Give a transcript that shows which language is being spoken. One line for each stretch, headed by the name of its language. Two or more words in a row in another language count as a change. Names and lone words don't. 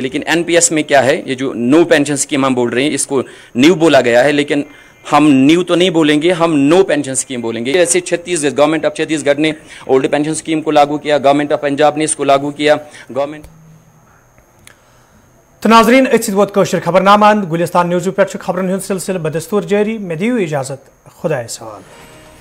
Hindi: लेकिन एनपीएस में क्या है, ये जो
English: no pension scheme
Hindi: हम बोल रहे हैं इसको न्यू बोला गया है, लेकिन हम न्यू तो नहीं बोलेंगे, हम
English: no pension scheme
Hindi: बोलेंगे। जैसे
English: government of Chhattisgarh
Hindi: ने
English: old pension scheme
Hindi: को लागू किया,
English: government of Punjab
Hindi: ने इसको लागू किया, गवर्नमेंट।
Kashmiri: तो नाजरीन वोत कशर खबरनामा गुलिस्तान न्यूज़ पे खबरन सिलसिल बदस्तूर जारी। मे दियो इजाजत, खुदा सवाल।